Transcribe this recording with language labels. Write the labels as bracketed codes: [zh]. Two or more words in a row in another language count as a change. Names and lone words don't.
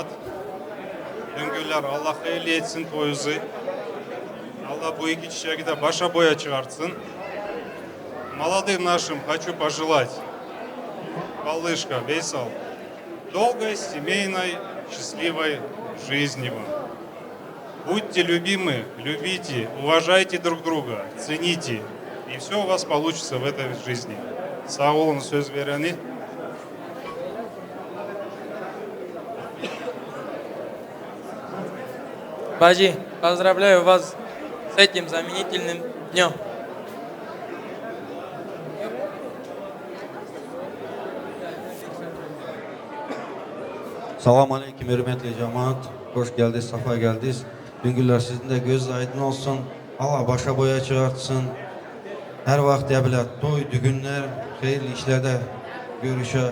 [tr] Düngüller Allah hayırlı etsin toyunuzu. Allah bu iki çiçeği de başa boya çıkartsın. [ru] Молодым нашим хочу пожелать, малышка, Вейсал, долгой, семейной, счастливой жизни вам. Будьте любимы, любите, уважайте друг друга, цените, и все у вас получится в этой жизни. [tr] Sağ olun söz vereni. [ru] Баджи, поздравляю вас с этим знаменательным днем. [ar] سلام عليكم [tr] hürmetli cemaat. Hoş geldiniz, safa geldiniz. Düngüller sizin de göz aydın olsun. Allah başa boya çıkartsın. Her vakit evlat, toy, düğünler, hayırlı işlerde görüşe.